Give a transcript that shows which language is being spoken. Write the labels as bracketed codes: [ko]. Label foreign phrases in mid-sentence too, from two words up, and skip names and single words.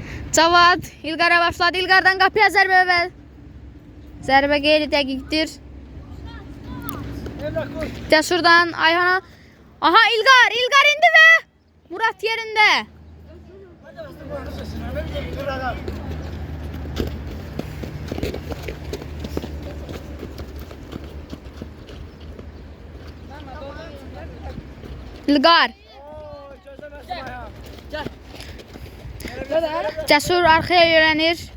[az] Cavad İlqara başladı. İlqardan qapıya zərbə əvvəl. Zərbə qeyri-dəqiqdir. [tr] Emrah koş. [az] Cəsurdan Ayhana. Aha İlqar indi və Murat yerində. [tr] Hadi bastır bu arada sesini. Ne bileyim dur adam. İlqar. Oo, çözemezsin ayağı. [az] Cəsur arxaya yönəlir.